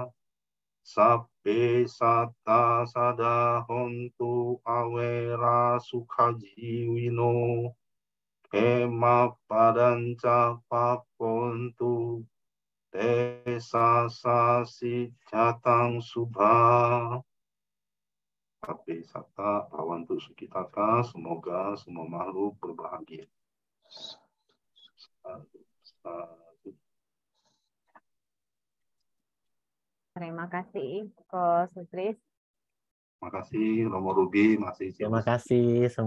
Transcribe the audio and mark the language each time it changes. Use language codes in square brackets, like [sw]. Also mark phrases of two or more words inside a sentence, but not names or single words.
[pi] sappe satta sada hontu awera sukhajiwino kema padanca papontu tesa sasi jatang subha sappe satta awantu sukitata, [id] semoga semua makhluk berbahagia. Terima kasih, Ko Sutris. Terima kasih, Romo Ruby. Terima kasih Terima semuanya.